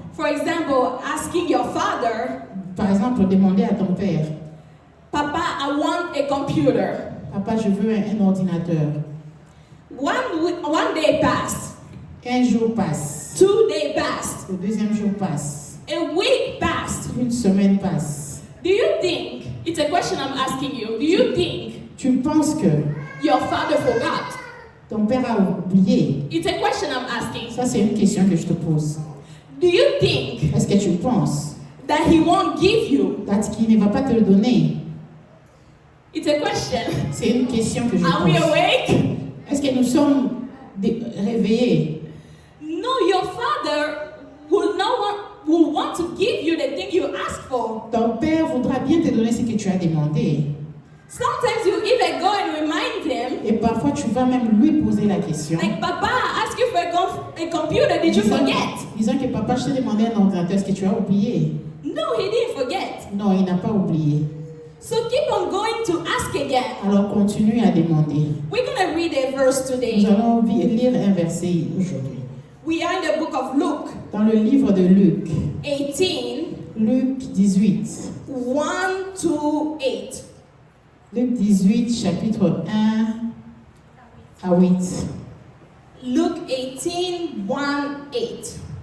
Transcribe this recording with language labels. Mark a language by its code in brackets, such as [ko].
[en] For example, asking your father, [fr] par exemple, demander à ton père, [en] Papa, I want a computer. [fr] Papa, je veux un ordinateur. [en] One day passed. [fr] Un jour passe. [en] 2 days passed. [fr] Le deuxième jour passe. [en] A week passed. [fr] Une semaine passe. [en] Do you think, it's a question I'm asking you, do you think [fr] Tu penses que [en] your father forgot? [fr] ton père a oublié? [en] It's a question I'm asking. [fr] Ça, c'est une question que je te pose. [en] Do you think [fr] Est-ce que tu penses [en] that he won't give you? [fr] qu'il ne va pas te le donner? [en] It's a question. [fr] C'est une question que je [en] Are we [fr] pose. [en] awake? [fr] Est-ce que nous sommes réveillés? [en] No, your father will want to give you the thing you asked for. [fr] Ton père voudra bien te donner ce que tu as demandé. [en] Sometimes you even go and remind him, [fr] Et parfois, tu vas même lui poser la question. [en] like, Papa, I asked you for a computer, did you forget? [fr] Disons que papa, je t'ai demandé un ordinateur, est-ce que tu as oublié? [en] No, he didn't forget. [fr] Non, il n'a pas oublié. [en] So keep on going to ask again. [fr] Alors continue à demander. [en] We're going to read a verse [fr] Nous [en] today. [fr] allons lire un verset aujourd'hui. [en] We are in the book of Luke [fr] Dans le livre de Luc, [en] 18, [fr] Luc 18. [en] 1 to 8. [fr] Luc 18, chapitre 1 à 8. [en] Luke 18, 1, 8.